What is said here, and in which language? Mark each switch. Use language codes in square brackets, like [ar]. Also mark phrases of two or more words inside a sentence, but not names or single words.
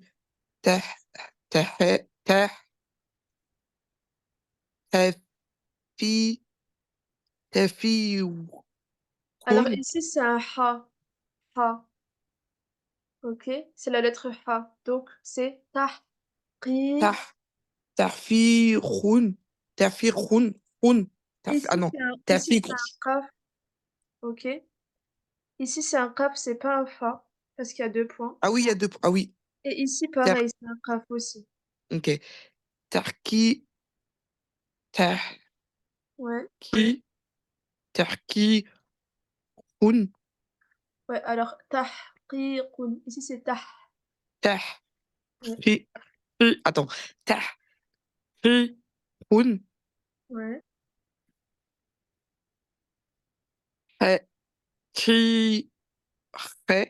[fr] Tah, tah, tah, tafi, tafiqun, Alors ici, c'est un ha, ha, OK? C'est la lettre ha, donc c'est tahqiq. tah, tafiqun, tafiqun, hun, ah non, Ici, tafiq. c'est un qaf, OK? Ici, c'est un qaf, c'est pas un fa, parce qu'il y a 2 points. Ah oui, il y a deux. Ah oui, Et ici, tar, pareil, c'est un qaf aussi. ok. Tarki, Ouais. tahki, tarki, hun, Ouais, alors tahqiqun. Ici, c'est tah. tah, Ouais. attends, tah, hun, Ouais. qui, fait.